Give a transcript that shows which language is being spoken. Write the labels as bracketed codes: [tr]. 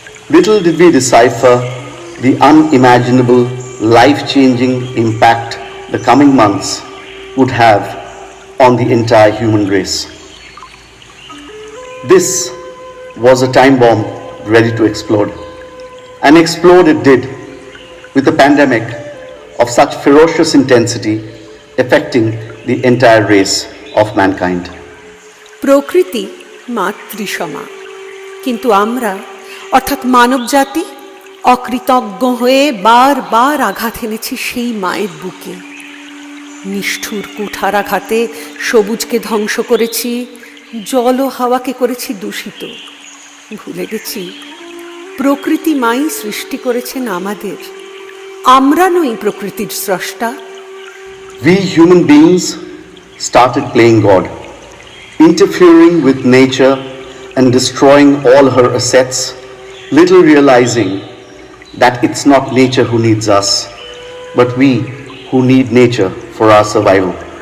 [en] Little did we decipher the unimaginable, life changing impact the coming months would have on the entire human race. This was a time bomb ready to explode. And explode it did, with a pandemic of such ferocious intensity affecting the entire race of mankind. [bn] প্রকৃতি মাতৃসমা, কিন্তু আমরা অর্থাৎ মানবজাতি অকৃতজ্ঞ হয়ে বারবার আঘাত এনেছি সেই মায়ের বুকে। নিষ্ঠুর কুঠারাঘাতে সবুজকে ধ্বংস করেছি, জল ও হাওয়াকে করেছি দূষিত। ভুলে গেছি প্রকৃতি মাই সৃষ্টি করেছেন আমাদের, আমরা নই প্রকৃতির স্রষ্টা। [en] We human beings started playing God, interfering with nature and destroying all her assets, little realizing that it's not nature who needs us, but we who need nature for our survival.